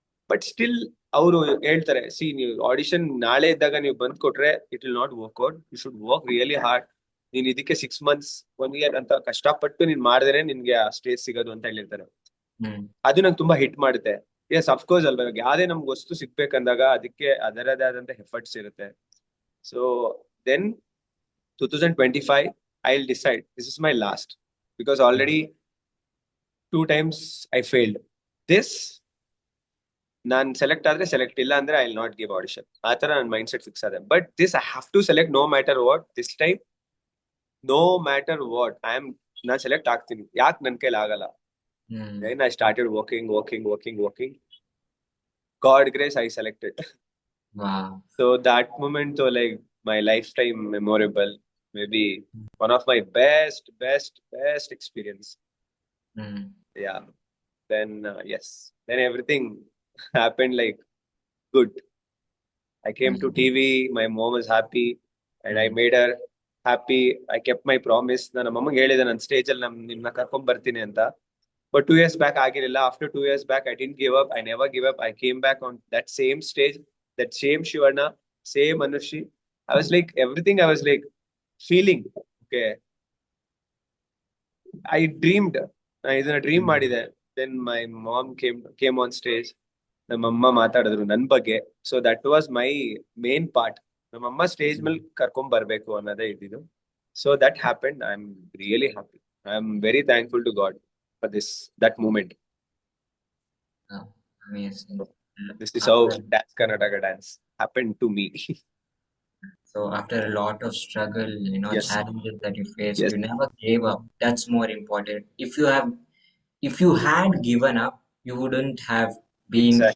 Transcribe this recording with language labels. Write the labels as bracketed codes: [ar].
[kn] But still ಅವರು ಹೇಳ್ತಾರೆ, C ನೀವು ಆಡಿಷನ್ ನಾಳೆ ಇದ್ದಾಗ ನೀವು ಬಂದ್ ಕೊಟ್ರೆ [en] It will not work out, you should work really hard. [kn] ನೀನ್ ಇದಕ್ಕೆ 6 months 1 year ಅಂತ ಕಷ್ಟಪಟ್ಟು ನೀನ್ ಮಾಡಿದ್ರೆ ನಿನ್ಗೆ ಆ ಸ್ಟೇಜ್ ಸಿಗೋದು ಅಂತ ಹೇಳಿರ್ತಾರೆ. ಹ್ಮ್ ಅದು ನಂಗೆ ತುಂಬಾ ಹಿಟ್ ಮಾಡುತ್ತೆ. ಎಸ್ ಅಫ್ಕೋರ್ಸ್ ಅಲ್ವಾ, ಇವಾಗ ಯಾವ್ದೇ ನಮ್ಗೆ ವಸ್ತು ಸಿಗ್ಬೇಕಂದಾಗ ಅದಕ್ಕೆ ಅದರದೇ ಆದಂತ ಎಫರ್ಟ್ಸ್ ಇರುತ್ತೆ. [en] So then 2025 I'll decide this is my last, because already 2 times I failed. [kn] This ನಾನು ಸೆಲೆಕ್ಟ್ ಆದ್ರೆ ಸೆಲೆಕ್ಟ್, ಇಲ್ಲ ಅಂದ್ರೆ [en] I will not give audition. [kn] ಆ ತರ ನನ್ನ ಮೈಂಡ್ ಸೆಟ್ ಫಿಕ್ಸ್ ಆದೆ. [en] But this I have to select no matter what. This time no matter what [kn] ನಾನು select ಆಗ್ತೀನಿ. ಯಾಕೆ ನನ್ನ ಕೈಲಿ ಆಗಲ್ಲ? ಹ್ಮ್ [en] Then I started working. God grace, I selected. Wow So that moment, so like my lifetime memorable, maybe one of my best experience. Hmm Yeah. Then yes, then everything happened like good. I came to TV. My mom was happy, and I made her happy. I kept my promise. [kn] ನನ್ನ ಅಮ್ಮಂಗೆ ಹೇಳಿದೆ ನಾನು stage ಅಲ್ಲಿ ನಿಮ್ನ ಕರ್ಕೊಂಡ್ ಬರ್ತೀನಿ ಅಂತ. [en] But 2 years back ಆಗಿರಲಿಲ್ಲ. After 2 years back, I didn't give up. I never give up. I came back on that same stage, that same Shivana, same Anushi. I was like everything. I was like feeling okay. I dreamed. I [kn] ಇದನ್ನ dream ಮಾಡಿದೆ. [en] Then my mom came on stage. [kn] ನಮ್ಮಮ್ಮ ಮಾತಾಡಿದ್ರು ನನ್ನ ಬಗ್ಗೆ. [en] So that was my main part. [kn] ನಮ್ಮಮ್ಮ stage ಮೇಲೆ ಕರ್ಕೊಂಡ್ ಬರ್ಬೇಕು ಅನ್ನೋದೇ ಇದ್ದಿದ್ದು. [en] So that happened. I am really happy. I am very thankful to God for that moment. Amazing This is how Dance Karnataka Dance happened to me. So after a lot of struggle, Yes, challenges that you faced, yes, you never gave up. That's more important. If you had given up, you wouldn't have been